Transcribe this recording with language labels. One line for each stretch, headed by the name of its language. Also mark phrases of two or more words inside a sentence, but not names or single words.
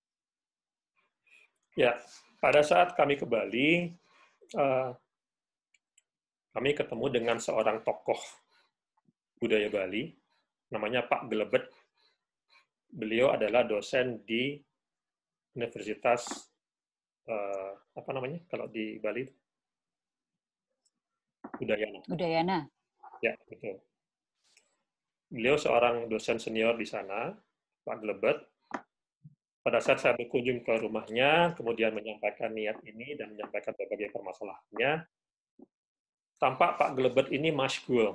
Indonesian: Ya, pada saat kami ke Bali, kami ketemu dengan seorang tokoh budaya Bali, namanya Pak Gelebet. Beliau adalah dosen di Universitas apa namanya kalau di Bali? Udayana. Udayana. Ya, betul. Beliau seorang dosen senior di sana, Pak Gelebet. Pada saat saya berkunjung ke rumahnya, kemudian menyampaikan niat ini dan menyampaikan berbagai permasalahannya, tampak Pak Gelebet ini masyghul.